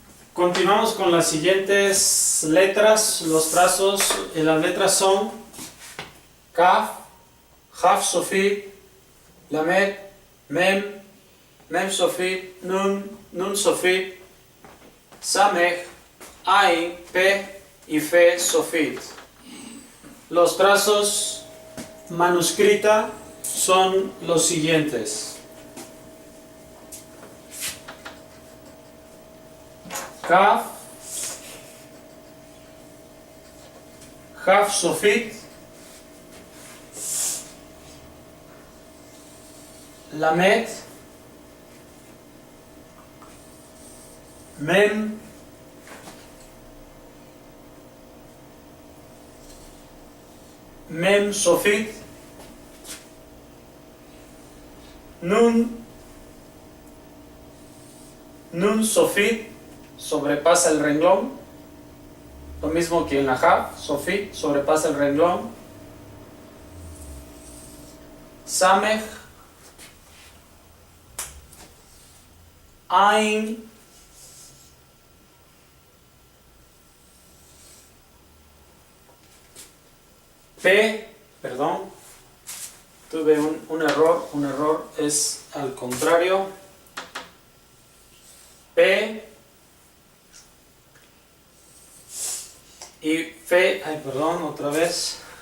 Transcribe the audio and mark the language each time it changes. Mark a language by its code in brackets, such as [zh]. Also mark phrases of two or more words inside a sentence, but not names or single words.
[es] Continuamos con las siguientes letras, los trazos. Las letras son Kaf, Haf Sofit, Lamed, Mem, Mem Sofit, Nun Sofit, Samech, Ain, Pe y Fe Sofit. Los trazos manuscrita son los siguientes. Kaf, Haf Sofit, Lamed, Mem, Mem Sofit, Nun Sofit, sobrepasa el renglón, lo mismo que en la Haf, Sofit, sobrepasa el renglón. Samech, Ain, P, perdón, tuve un error es al contrario, P y Fe, otra vez,